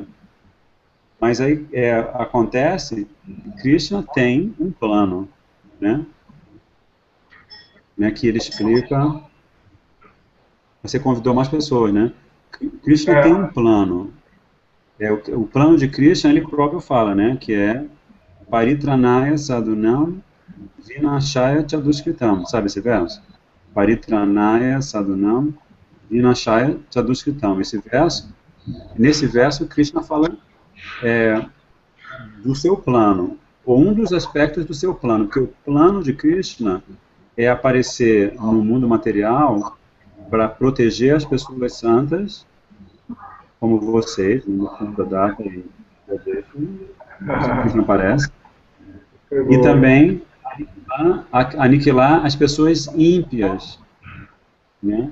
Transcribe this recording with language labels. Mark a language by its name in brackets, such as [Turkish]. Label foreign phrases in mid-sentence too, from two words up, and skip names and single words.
[Portuguese] Mas aí acontece que Krishna tem um plano, né? Que ele explica. Você convidou mais pessoas, né? Krishna tem um plano. O plano de Krishna, ele próprio fala, né? [Sanskrit] Que é परित्राणाय साधूनां विनाशाय च दुष्कृताम्. [Portuguese] Sabe esse verso? [Sanskrit] परित्राणाय साधूनां विनाशाय च दुष्कृताम्. [Portuguese] Nesse verso, Krishna fala do seu plano, ou um dos aspectos do seu plano, porque o plano de Krishna é aparecer no mundo material para proteger as pessoas santas, como vocês, no fundo da data e Krishna aparece, e também aniquilar as pessoas ímpias, né?